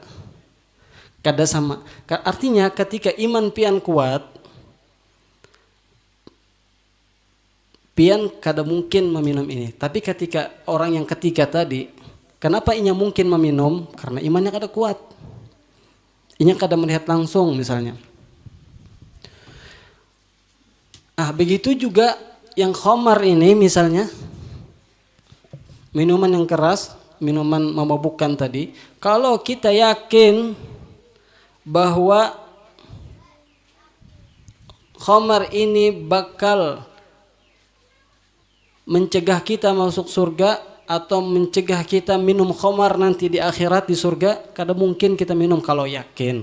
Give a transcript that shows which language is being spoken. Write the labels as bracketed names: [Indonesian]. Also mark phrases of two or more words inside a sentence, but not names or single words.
[Banjar] Kada sama. Artinya ketika iman pian kuat, pian kada mungkin meminum ini. Tapi ketika orang yang ketiga tadi, kenapa inya mungkin meminum? [Indonesian] Karena imannya kada kuat. [Banjar] Inya kada melihat langsung misalnya. [Indonesian] Begitu juga yang khamar ini misalnya, minuman yang keras, minuman memabukkan tadi, kalau kita yakin bahwa khamar ini bakal mencegah kita masuk surga atau mencegah kita minum khamar nanti di akhirat di surga, kada mungkin kita minum kalau yakin.